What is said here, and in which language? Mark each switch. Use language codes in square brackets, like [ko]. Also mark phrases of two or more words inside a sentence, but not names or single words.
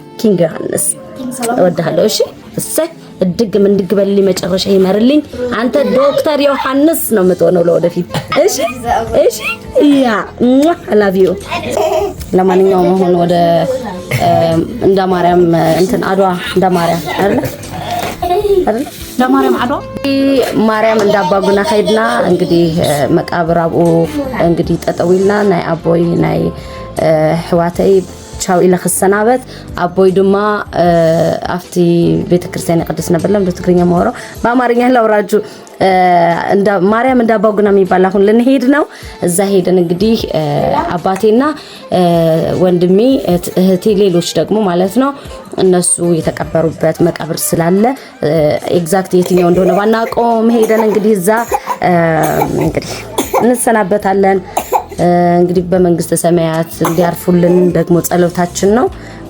[am] እወድሃለሁ እሺ እሰይ እድግ ምን ድግበልልኝ መጨረሻ ይመርልኝ አንተ ዶክተር ዮሐንስ ነው የምትሆነው ለወደፊት እሺ ያ [en] I love you [am] ለማንኛውም አሁን ወደ እንዳ ማርያም እንትን አድዋ እንዳ ማርያም አይደል [ti] ለማርያም አድዋ ማርያም እንዳባጉና ኸይድና እንግዲህ መቃብር አብኡ እንግዲህ ጠጠዊልና ናይ አቦይ ናይ ህዋተይ ቻው ኢለ ክሰናበት አቦይ ድማ አፍቲ ቤተክርስቲያን ቅድስ ነበር [am] ለምን ትግርኛ ማወራው በአማርኛ ላውራጁ እንዳ ማርያም እንዳባጉና የሚባል አሁን ልንሄድ ነው እዛ ሄደን እንግዲህ አባቴና ወንድሜ እህቴ ሌሎች ደግሞ ማለት ነው እነሱ የተቀበሩበት መቃብር ስላለ ኤግዛክት የትኛው እንደሆነ ባናቆም ሄደን እንግዲህ እዛ እንግዲህ እንሰናበታለን እንግዲህ በመንግስተ ሰማያት እንዲያርፉልን ደግሞ ጸሎታችን ነው